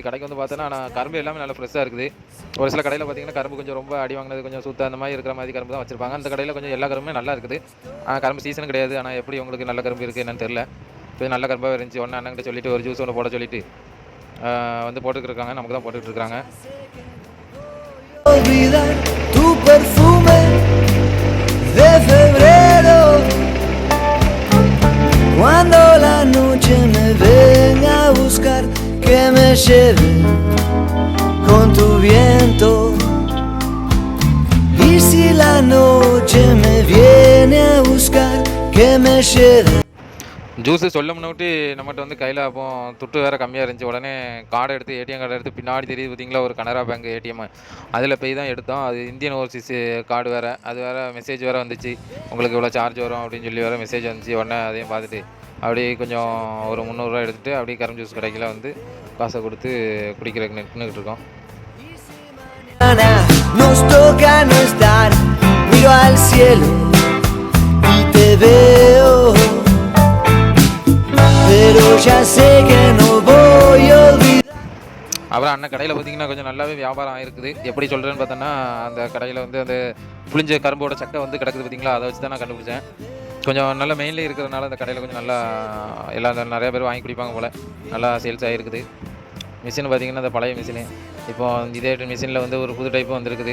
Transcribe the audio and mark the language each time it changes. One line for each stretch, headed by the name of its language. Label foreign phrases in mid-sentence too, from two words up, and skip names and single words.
Tamil: கடைக்கு வந்து பார்த்தோன்னா நான் கரும்பு எல்லாமே நல்லா ஃப்ரெஷ்ஷாக இருக்குது. ஒரு சில கடையில் பார்த்தீங்கன்னா கரும்பு கொஞ்சம் ரொம்ப அடி வாங்கினது, கொஞ்சம் சுத்த அந்த மாதிரி இருக்கிற மாதிரி கரும்பு தான் வச்சிருப்பாங்க. அந்த கடையில் கொஞ்சம் எல்லா கரும்புமே நல்லா இருக்குது. கரும்பு சீசனும் கிடையாது. ஆனால் எப்படி உங்களுக்கு நல்ல கரும்பு இருக்குது என்னன்னு தெரில. இப்போ நல்ல கரும்பாக இருந்துச்சு. உடனே அண்ணன்கிட்ட சொல்லிட்டு ஒரு ஜூஸ் ஒன்று போட சொல்லிட்டு வந்து போட்டுக்கிட்டு நமக்கு தான் போட்டுக்கிட்டு இருக்காங்க.
Spanish: Tu perfume de febrero, cuando la noche me venga a buscar, que me lleve con tu viento. Y si la noche me viene a buscar, que me lleve.
Tamil: ஜூஸு சொல்ல முன்னாடி நம்மகிட்ட வந்து கையில் அப்போ துட்டு வேறு கம்மியாக இருந்துச்சு. உடனே கார்டை எடுத்து
English: ATM card
Tamil: எடுத்து பின்னாடி தெரியுது பார்த்தீங்களா, ஒரு கனரா பேங்க் ஏடிஎம். அதில் போய் தான் எடுத்தோம். அது இந்தியன் ஓவர்சீஸ் கார்டு வேறு. அது வேறு மெசேஜ் வேறு வந்துச்சு, உங்களுக்கு இவ்வளோ சார்ஜ் வரும் அப்படின்னு சொல்லி வேறு மெசேஜ் வந்துச்சு. உடனே அதையும் பார்த்துட்டு அப்படியே கொஞ்சம் ஒரு 300 எடுத்துகிட்டு அப்படியே கரும்பு ஜூஸ் கடைக்கில் வந்து காசை கொடுத்து குடிக்கிறதுக்கு நின்றுக்கிட்டு இருக்கோம்.
Spanish: Nos toca no estar, miro al cielo y te veo, pero ya sé que no voy a olvidar.
Tamil: அப்புறம் அண்ணன் கடையில் பார்த்திங்கன்னா கொஞ்சம் நல்லாவே வியாபாரம் ஆகிருக்குது. எப்படி சொல்கிறேன்னு பார்த்தோன்னா, அந்த கடையில் வந்து அந்த புளிஞ்ச கரும்போட சக்கை வந்து கிடக்குது பார்த்திங்களா, அதை வச்சு தான் நான் கண்டுபிடிச்சேன். கொஞ்சம் நல்ல மெயின்லேயே இருக்கிறதுனால அந்த கடையில் கொஞ்சம் நல்லா எல்லாம் நிறைய பேர் வாங்கி குடிப்பாங்க போல். நல்லா சேல்ஸ் ஆகிருக்குது. மிஷின் பார்த்திங்கன்னா அந்த பழைய மிஷினு. இப்போ இதே மிஷினில் வந்து ஒரு புது டைப்பும் வந்துருக்குது.